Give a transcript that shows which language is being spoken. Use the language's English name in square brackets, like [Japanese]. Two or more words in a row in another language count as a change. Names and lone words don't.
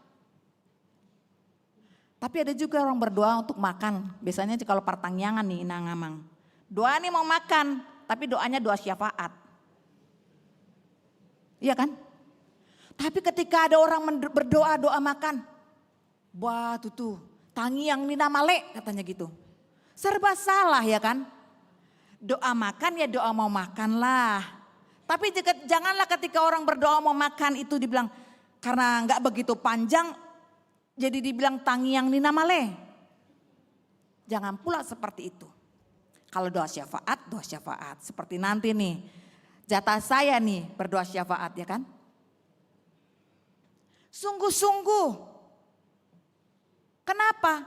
[Indonesian] Tapi ada juga orang berdoa untuk makan. Biasanya kalau pertangyangan nih Inang Amang. Doa nih mau makan, tapi doanya doa syafaat. Iya kan? Tapi ketika ada orang berdoa doa makan. Wah tuh [Batak Toba] tangiang nina male [Indonesian] katanya gitu. Serba salah ya kan? Doa makan ya doa mau makan lah. Tapi janganlah ketika orang berdoa mau makan itu dibilang karena enggak begitu panjang jadi dibilang [Batak Toba] tangiang nina male. [Indonesian] Jangan pula seperti itu. Kalau doa syafaat seperti nanti nih. Jatah saya nih berdoa syafaat ya kan. Sungguh-sungguh. Kenapa?